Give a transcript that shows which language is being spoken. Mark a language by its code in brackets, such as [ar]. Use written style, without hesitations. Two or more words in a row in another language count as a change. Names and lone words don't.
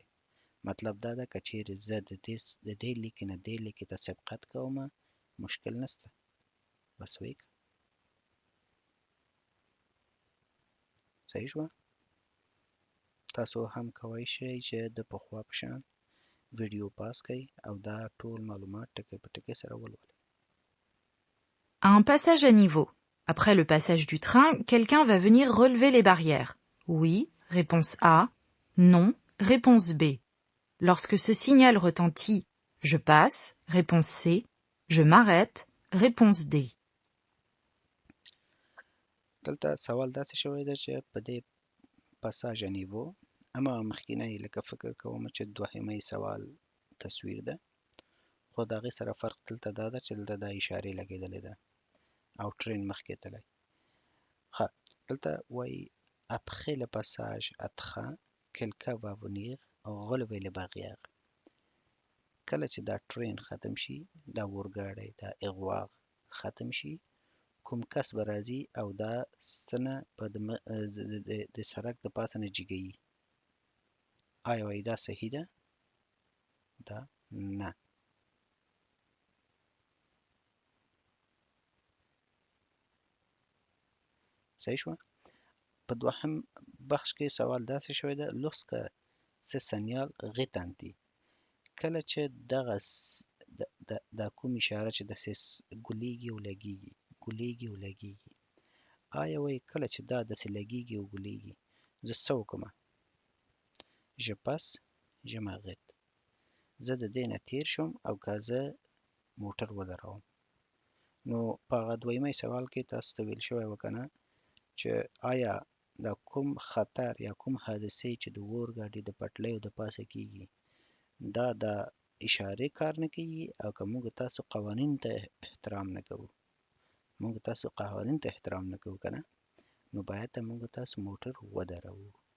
[ps] مطلب دا ده که چیرې زه د دې لیکې نه دې لیکې ته سبقت کومه مشکل نشته. بس وی که. صحیح شوه؟ تاسو هم کولی شئ چې د پخوا په شان ویډیو پاس کړئ او دا ټول معلومات ټکی په ټکی سره ولولئ. [fr] À un passage à niveau. Après le passage du train, quelqu'un va venir relever les barrières. Oui, réponse A. Non, réponse B. Lorsque ce signal retentit, je passe, réponse C. Je m'arrête, réponse D. [ps] دلته سوال داسې شوی ده چې په دې [fr] passage niveau [ps] اما مخکینی لکه فکر کوم چې دوهمه سوال تصویر ده، خو د هغې سره فرق دلته دا ده چې دلته دا اشارې لګېدلې ده او ټرین مخکې تللی. ښه، دلته وایي [fr] après le passage à train quelqu'un va venir relever les barrières. [ps] کله چې دا ټرین ختم شي، دا اورګاډی دا اغواغ ختم شي، کوم کس به راځي او دا ستنه په د سړک د پاسه نه جګوي. آیا وایي دا صحیح ده؟ دا نه. صحیح شوه؟ په دوهم بخش کې سوال داسې شوی ده [fr] lorsque ce signal retentit. [ps] کله چې دغه دا کوم اشاره چې داسې ګولیږي او لګیږي، ګولیږي او لګیږي. آیا وایي کله چې دا داسې لګیږي او ګولیږي زه څه وکړمه؟ [fr] je passe je m'arrête. [ps] زه د دې نه تیر شم او که زه موټر ودروم. نو په هغه دویمه سوال کې تاسو ته ویل شوی و که نه چې آیا دا کوم خطر یا کوم حادثې چې د اورګاډي د پټلیو د پاسه کیږي دا د اشارې کار نه کوي، او که موږ تاسو قوانین ته احترام نه کوو، موږ تاسو قوانین ته احترام نه کوو که نه، نو باید موږ تاسو موټر ودروو.